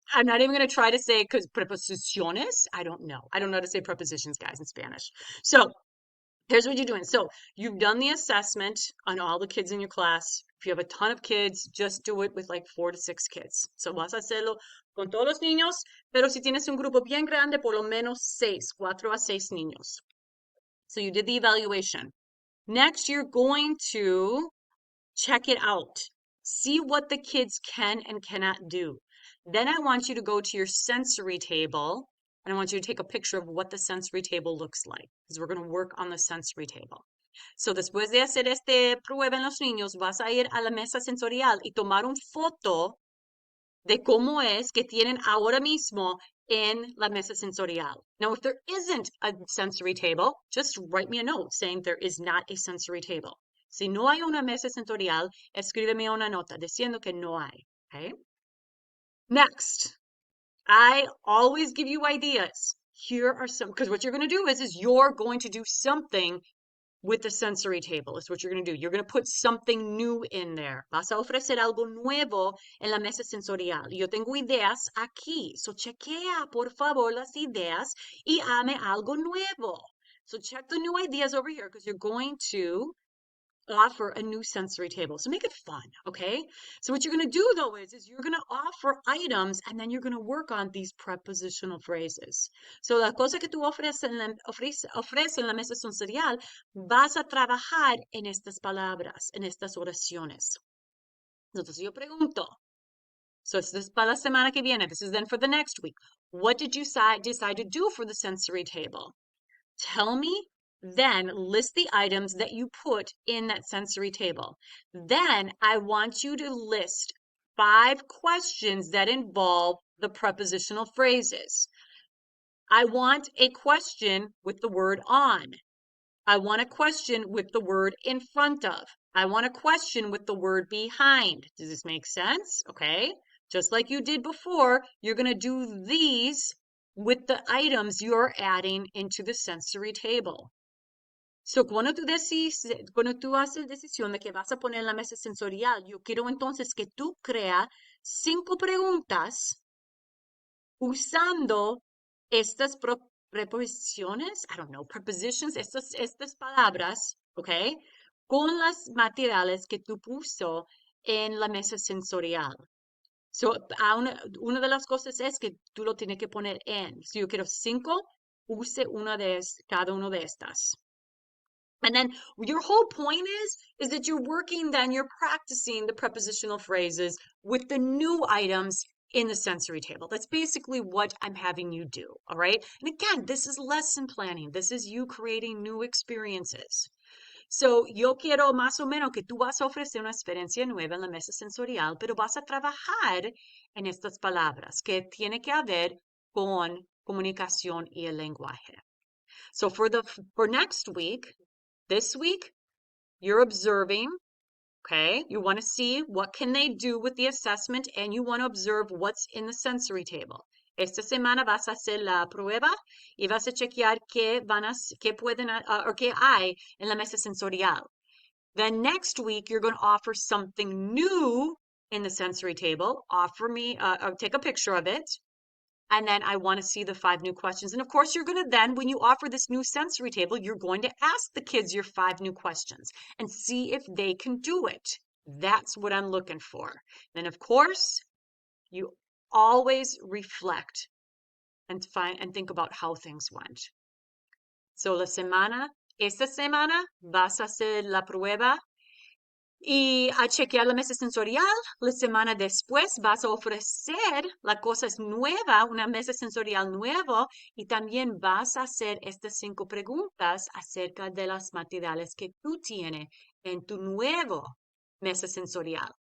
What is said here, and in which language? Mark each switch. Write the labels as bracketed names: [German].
[English] I'm not even going to try to say because preposiciones, I don't know. I don't know how to say prepositions, guys, in Spanish. So here's what you're doing. So you've done the assessment on all the kids in your class. If you have a ton of kids, just do it with like 4 to 6 kids. [Spanish] So vas a hacerlo con todos los niños, pero si tienes un grupo bien grande, por lo menos 4 a 6 niños. [English] So you did the evaluation. Next, you're going to check it out. See what the kids can and cannot do. Then I want you to go to your sensory table and I want you to take a picture of what the sensory table looks like because we're going to work on the sensory table. [Spanish] So después de hacer prueba en los niños, vas a ir a la mesa sensorial y tomar una foto de cómo es que tienen ahora mismo en la mesa sensorial. [English] Now, if there isn't a sensory table, just write me a note saying there is not a sensory table. [Spanish] Si no hay una mesa sensorial, escríbeme una nota diciendo que no hay. [English] Okay? Next, I always give you ideas. Here are some, because what you're going to do is you're going to do something with the sensory table is what you're going to do. You're going to put something new in there. [Spanish] Vas a ofrecer algo nuevo en la mesa sensorial. Yo tengo ideas aquí. So chequea, por favor, las ideas y hame algo nuevo. [English] So check the new ideas over here because you're going to offer a new sensory table. So make it fun, okay? So what you're going to do though is you're going to offer items and then you're going to work on these prepositional phrases. [Spanish] So la cosa que tú ofreces en la mesa sensorial, vas a trabajar en estas palabras, en estas oraciones. Entonces yo pregunto, [English] so this is [Spanish] para la semana que viene. [English] This is then for the next week. What did you decide to do for the sensory table? Tell me, then list the items that you put in that sensory table. Then I want you to list 5 questions that involve the prepositional phrases. I want a question with the word on. I want a question with the word in front of. I want a question with the word behind. Does this make sense? Okay. Just like you did before, you're going to do these with the items you're adding into the sensory table. [Spanish] So, cuando tú haces decisión de que vas a poner en la mesa sensorial, yo quiero entonces que tú creas 5 preguntas usando estas preposiciones, [English] I don't know, prepositions, [Spanish] estas palabras, ¿ok? Con las materiales que tú puso en la mesa sensorial. So, una de las cosas es que tú lo tienes que poner en. Si yo quiero 5, use cada una de estas. [English] And then your whole point is that you're practicing the prepositional phrases with the new items in the sensory table. That's basically what I'm having you do, all right? And again, this is lesson planning. This is you creating new experiences. [Spanish] So, yo quiero más o menos que tú vas a ofrecer una experiencia nueva en la mesa sensorial, pero vas a trabajar en estas palabras que tiene que ver con comunicación y el lenguaje. [English] So, for next week, this week, you're observing, okay? You want to see what can they do with the assessment and you want to observe what's in the sensory table. [Spanish] Esta semana vas a hacer la prueba y vas a chequear qué pueden or qué hay en la mesa sensorial. [English] Then next week, you're going to offer something new in the sensory table. Take a picture of it. And then I want to see the 5 new questions. And of course, you're going to then, when you offer this new sensory table, you're going to ask the kids your 5 new questions and see if they can do it. That's what I'm looking for. Then, of course, you always reflect and think about how things went. [Spanish] So, esta semana vas a hacer la prueba y a chequear la mesa sensorial. La semana después vas a ofrecer la cosa nueva, una mesa sensorial nueva, y también vas a hacer estas 5 preguntas acerca de las materiales que tú tienes en tu nuevo mesa sensorial.